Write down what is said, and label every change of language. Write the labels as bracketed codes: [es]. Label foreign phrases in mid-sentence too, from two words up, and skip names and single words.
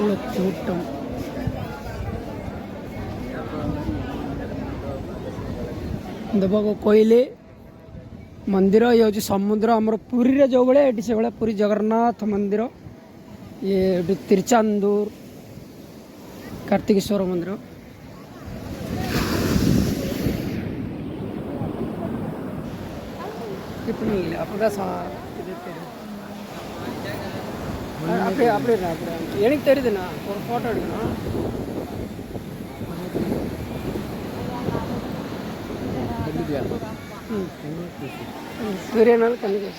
[ta] கூட்டம். இந்த பக்கம் [or] କୋଇଲି ମନ୍ଦିର, ଇଏ ହେଉଛି ସମୁଦ୍ର। ଆମର ପୁରୀରେ ଯେଉଁଭଳିଆ ଏଠି ସେଭଳିଆ ପୁରୀ ଜଗନ୍ନାଥ ମନ୍ଦିର। ଇଏ ଏଠି ତିରୁଚାନ୍ଦୁର କାର୍ତ୍ତିକେଶ୍ୱର ମନ୍ଦିର। [ta] அப்படியே அப்படியே எனக்கு தெரியுதுண்ணா, ஒரு ஃபோட்டோ எடுக்கணும். பெரிய நாள் கண்ணு கேட்குது.